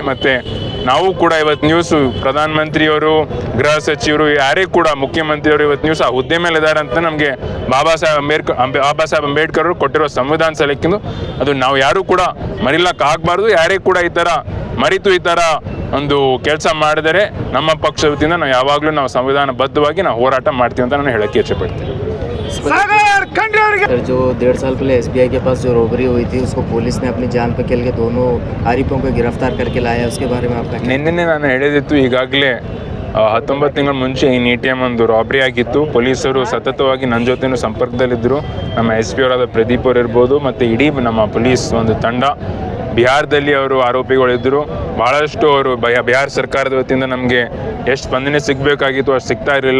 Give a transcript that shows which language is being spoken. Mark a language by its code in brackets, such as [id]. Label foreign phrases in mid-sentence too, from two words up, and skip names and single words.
[kn] ಮತ್ತು ನಾವು ಕೂಡ ಇವತ್ತು ನ್ಯೂಸು ಪ್ರಧಾನಮಂತ್ರಿಯವರು, ಗೃಹ ಸಚಿವರು, ಯಾರೇ ಕೂಡ ಮುಖ್ಯಮಂತ್ರಿಯವರು ಇವತ್ತು ನ್ಯೂಸ್ ಆ ಹುದ್ದೆ ಮೇಲೆ ಇದ್ದಾರೆ ಅಂತ ನಮಗೆ ಬಾಬಾ ಸಾಹೇಬ್ ಅಂಬೇಡ್ಕರ್ ಅವರು ಕೊಟ್ಟಿರೋ ಸಂವಿಧಾನ ಸಲಕ್ಕಿಂದು ಅದು ನಾವು ಯಾರೂ ಕೂಡ ಮರಿಲಕ್ಕೆ ಆಗಬಾರ್ದು. ಯಾರೇ ಕೂಡ ಈ ಥರ ಒಂದು ಕೆಲಸ ಮಾಡಿದರೆ ನಮ್ಮ ಪಕ್ಷದ ವತಿಯಿಂದ ನಾವು ಯಾವಾಗಲೂ ಸಂವಿಧಾನಬದ್ಧವಾಗಿ ಹೋರಾಟ ಮಾಡ್ತೀವಿ ಅಂತ ನಾನು ಹೇಳಕ್ಕೆ ಇಚ್ಛೆಪಡ್ತೀನಿ. [hi] जो 1.5 साल पहले SBI के पास जो रॉबरी हुई थी उसको पुलिस ने अपनी जान पे खेल के दोनों आरोपियों को गिरफ्तार करके लाया, उसके बारे में आपका? [kn] ನಿನ್ನೆ ನಾನು ಹೇಳಿದಿತ್ತು, ಈಗಾಗಲೇ 19 ತಿಂಗಳ ಮುಂಚೆ ಈ ATM ಒಂದು ರಾಬ್ರಿ ಆಗಿತ್ತು. ಪೊಲೀಸರು ಸತತವಾಗಿ ನನ್ನ ಜೊತೆನೂ ಸಂಪರ್ಕದಲ್ಲಿದ್ದರು. ನಮ್ಮ SP ಅವರಾದ ಪ್ರದೀಪ್ ಅವರು ಇರ್ಬೋದು ಮತ್ತು ಇಡೀ ನಮ್ಮ ಪೊಲೀಸ್ ಒಂದು ತಂಡ ಬಿಹಾರದಲ್ಲಿ ಅವರು ಆರೋಪಿಗಳಿದ್ದರು. ಭಾಳಷ್ಟು ಅವರು ಬಿಹಾರ ಸರ್ಕಾರದ ವತಿಯಿಂದ ನಮಗೆ ಎಷ್ಟು ಸ್ಪಂದನೆ ಸಿಗಬೇಕಾಗಿತ್ತು ಅಷ್ಟು ಸಿಗ್ತಾ ಇರಲಿಲ್ಲ.